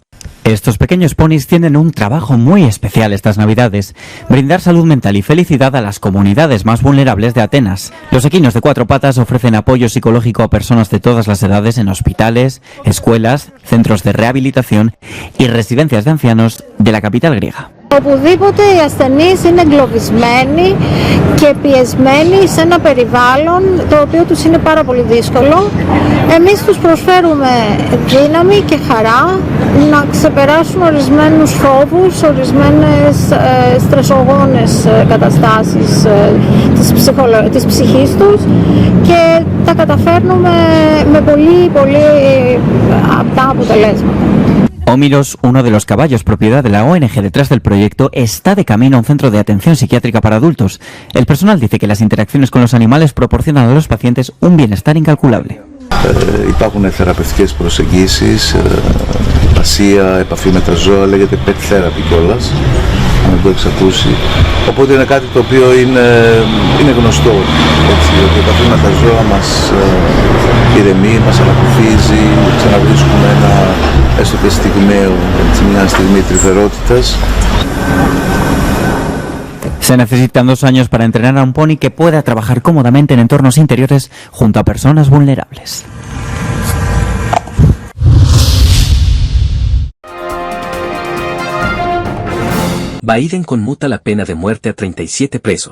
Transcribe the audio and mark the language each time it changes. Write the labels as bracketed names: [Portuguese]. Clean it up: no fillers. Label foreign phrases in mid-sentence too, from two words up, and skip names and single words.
[Spanish] Estos pequeños ponis tienen un trabajo muy especial estas Navidades: brindar salud mental y felicidad a las comunidades más vulnerables de Atenas. Los equinos de 4 patas ofrecen apoyo psicológico a personas de todas las edades en hospitales, escuelas, centros de rehabilitación y residencias de ancianos de la capital griega. [Greek] Οπουδήποτε οι ασθενείς είναι εγκλωβισμένοι και πιεσμένοι σε ένα περιβάλλον το οποίο τους είναι πάρα πολύ δύσκολο, εμείς τους προσφέρουμε δύναμη και χαρά να ξεπεράσουν ορισμένους φόβους, ορισμένες στρεσογόνες καταστάσεις της ψυχής τους και τα καταφέρνουμε με πολύ απτά αποτελέσματα. [Spanish] Ómilos, uno de los caballos propiedad de la ONG detrás del proyecto, está de camino a un centro de atención psiquiátrica para adultos. El personal dice que las interacciones con los animales proporcionan a los pacientes un bienestar incalculable. [Greek] Υπάρχουν θεραπευτικές προσεγγίσεις, υπασία, επαφή με τα ζώα, λέγεται [English] pet therapy [Greek] κιόλας, αν το έχεις ακούσει. Οπότε είναι κάτι το οποίο είναι γνωστό, έτσι, ότι η επαφή με τα ζώα μας ηρεμεί, μας ανακουφίζει, ξαναβρίσκουμε ένα έστω και στιγμαίο, μια στιγμή τρυφερότητας. [Spanish] Se necesitan 2 años para entrenar a un pony que pueda trabajar cómodamente en entornos interiores junto a personas vulnerables. Biden conmuta la pena de muerte a 37 presos.